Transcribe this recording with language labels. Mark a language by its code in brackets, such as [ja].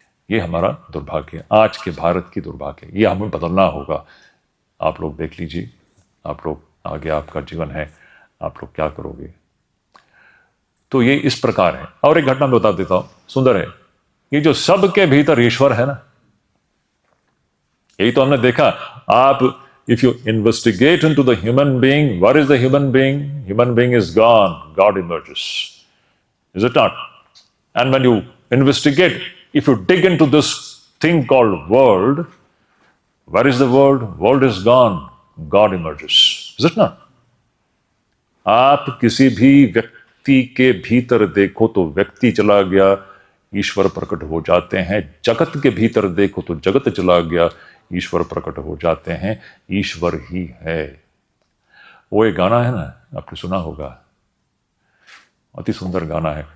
[hi] ये हमारा दुर्भाग्य है, आज के भारत की दुर्भाग्य। ये हमें बदलना होगा। आप लोग देख लीजिए, आप लोग आगे, आपका जीवन है, आप लोग क्या करोगे। तो ये इस प्रकार है। और एक घटना मैं बता देता हूं, सुंदर है। ये जो सबके भीतर ईश्वर है ना, यही तो हमने देखा। आप, [en] if you investigate into the human being, what is the human being? Human being is gone, God emerges. Is it not? And when you investigate, if you dig into this thing called world, where is the world? World is gone, God emerges. Is it not? [hi] आप किसी भी व्यक्ति के भीतर देखो तो व्यक्ति चला गया, ईश्वर प्रकट हो जाते हैं। जगत के भीतर देखो तो जगत चला गया, ईश्वर प्रकट हो जाते हैं। ईश्वर ही है। वो एक गाना है ना, आपने सुना होगा, अति सुंदर गाना है।